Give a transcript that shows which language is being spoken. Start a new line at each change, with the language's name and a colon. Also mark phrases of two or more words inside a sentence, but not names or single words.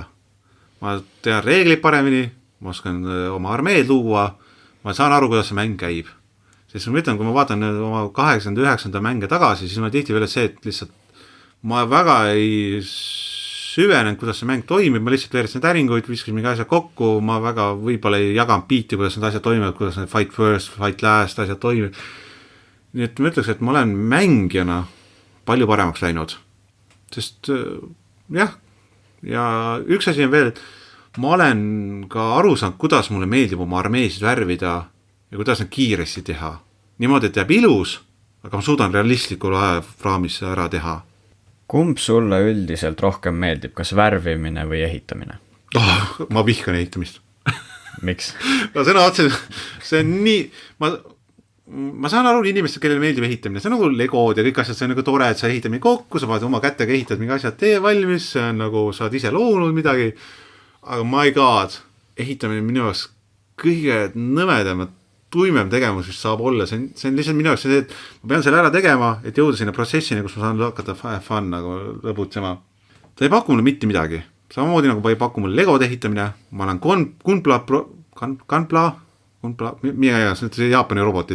Estonian: Ma tean reeglid paremini, ma oskan oma armeed luua, ma saan aru, kuidas see mäng käib. Sest ma ütlen, kui ma vaatan oma 8-9 mänge tagasi, siis ma tihti veel see, et lihtsalt ma väga ei süvenenud, kuidas see mäng toimib, ma lihtsalt veerisin täringuid, viskasin mingi asja kokku, ma väga võib-olla ei jaganud biiti, kuidas need asjad toimivad, kuidas need
English: fight first, fight last
Estonian: asjad toimib. Nii et ma ütleks, et ma olen mängijana palju paremaks läinud. Sest jah, ja üks asi on veel, et ma olen ka aru saanud, kuidas mulle meeldib oma armeesid värvida ja kuidas nad kiiresti teha. Niimoodi, et jääb ilus, aga ma suudan realistlikul ajafraamis ära teha. Kumb sulle üldiselt rohkem meeldib, kas värvimine või ehitamine? Ma vihkan ehitamist. Miks? No see on nii... Ma saan aru inimestel, kellele meeldib ehitamine, see on nagu legod ja kõik asjad, see on nagu tore, et sa ehitad mingi kokku, sa vaad oma kätega ehitad mingi asjad tee valmis, see on nagu, sa oled ise loonud midagi, aga
English: my god,
Estonian: ehitamine minu jaoks kõige nõmedam, tuimem tegevus, mis saab olla, see on lihtsalt minu jaoks see, et ma pean selle ära tegema, et jõuda sinna protsessini, kus ma saan hakata fun nagu lõbutsema. Ta ei paku mulle mitte midagi, samamoodi nagu ei paku mulle legod ehitamine, ma olen see Jaapani robotid.